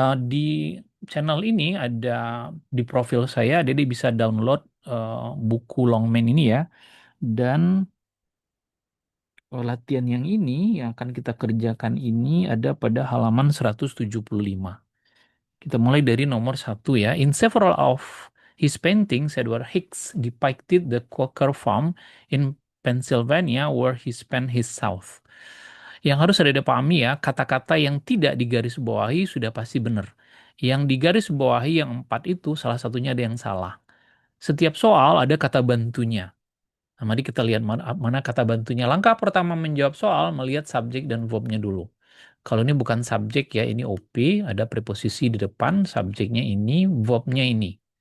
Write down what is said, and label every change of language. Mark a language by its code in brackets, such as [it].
[id] Di channel ini ada, di profil saya, Dede bisa download buku Longman ini ya. Dan latihan yang ini, yang akan kita kerjakan ini ada pada halaman 175. Kita mulai dari nomor 1 ya. [en] In several of his paintings, Edward Hicks depicted the Quaker farm in Pennsylvania where he spent his south. [id] Yang harus ada dipahami ya, kata-kata yang tidak digarisbawahi sudah pasti benar. Yang digarisbawahi yang 4 itu salah satunya ada yang salah. Setiap soal ada kata bantunya. Nah, mari kita lihat mana kata bantunya. Langkah pertama menjawab soal, melihat subjek dan verbnya dulu. Kalau ini bukan subjek ya, ini OP, ada preposisi di depan, subjeknya ini, verbnya ini.